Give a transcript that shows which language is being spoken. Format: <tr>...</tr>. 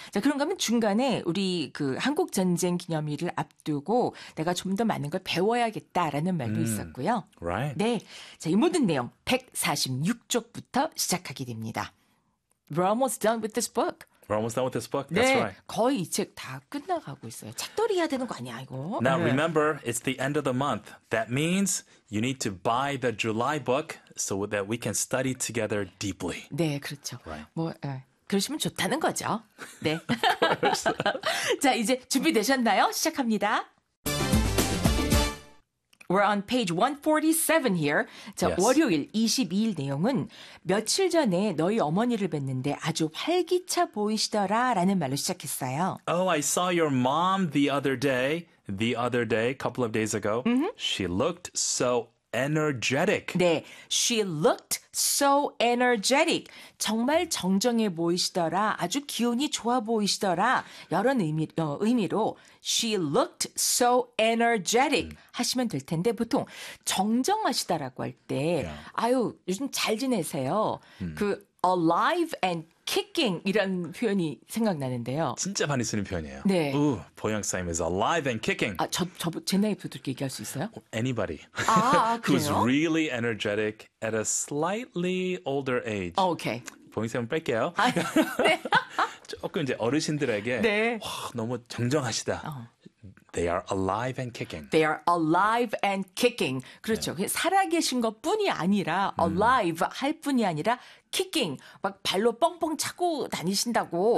<ko>자, 그런가 하면 중간에 우리 그 한국 전쟁 기념일을 앞두고 내가 좀더 많은 걸 배워야겠다라는 말도 있었고요.</ko> <en>Right.</en> <ko>네. 자, 이 모든 내용 146쪽부터 시작하게 됩니다.</ko> <en>We're almost done with this book. We're almost done with this book. That's</en> <ko>네,</ko> <en>right.</en> <ko>거의 이책다 끝나가고 있어요. 책돌이 해야 되는 거 아니야, 이거?</ko> <en>Now remember, it's the end of the month. That means you need to buy the July book so that we can study together deeply.</en> <ko>네, 그렇죠.</ko> <en>Right.</en> <ko>뭐, 그러시면 좋다는 거죠. 네.</ko> <en>Of course.</en> <ko>자, 이제 준비되셨나요? 시작합니다.</ko> <en>We're on page 147 here. 자, yes.</en> <ko>월요일 22일 내용은 며칠 전에 너희 어머니를 뵀는데 아주 활기차 보이시더라 라는 말로 시작했어요.</ko> <en>Oh, I saw your mom the other day. The other day, a couple of days ago. Mm-hmm. She looked so energetic. 네, she looked so energetic.</en> <ko>정말 정정해 보이시더라. 아주 기운이 좋아 보이시더라. 이런 의미로</ko> <en>she looked so energetic</en> <ko>하시면 될 텐데 보통 정정하시다라고 할 때</ko> <en>yeah.</en> <ko>아유, 요즘 잘 지내세요. 그</ko> <en>alive and kicking</en> <ko>이런 표현이 생각나는데요. 진짜 많이 쓰는 표현이에요. 네.</ko> <en>우, 보영쌤 is alive and kicking.</en> <ko>아, 제 나이부터 그렇게 얘기할 수 있어요?</ko> <en>Anybody.</en> <ko>아, 아 그래요?</ko> <en>Who's really energetic at a slightly older age. 오케이. Okay.</en> <ko>보영쌤은 뺄게요. 아, 네. 조금 이제 어르신들에게 네. 와, 너무 정정하시다.</ko> <en>They are alive and kicking. They are alive and kicking.</en> <ko>그렇죠. 네. 살아계신 것뿐이 아니라 alive 할 뿐이 아니라 kicking 막 발로 뻥뻥 차고 다니신다고</ko>